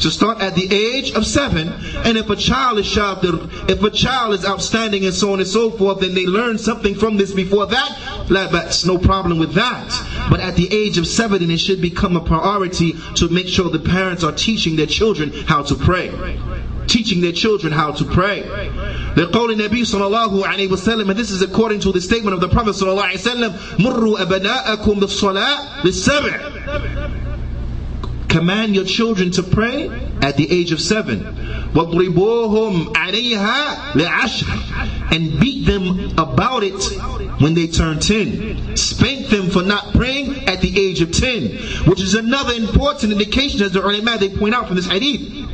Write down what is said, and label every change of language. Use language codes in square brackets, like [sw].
[en] So start at the age of 7. And if a child is shatir, if a child is outstanding, and so on and so forth, then they learn something from this before that, that's no problem with that. But at the age of 7, it should become a priority to make sure the parents are teaching their children how to pray. Teaching their children how to pray. [ar] The قول النبي صلى الله عليه وسلم, [en] and this is according to the statement of the Prophet [ar] صلى الله عليه وسلم, مُرُّوا أَبْنَاءَكُمْ بِالصَّلَاةِ لِلسَّبْعِ. [en] Command your children to pray at the age of 7. [ar] وَضْرِبُوهُمْ عَلَيْهَا لِعَشْرٍ. [en] And beat them about it when they turn 10. Spank them for not praying at the age of 10. Which is another important indication, as the ulama, they point out from this hadith.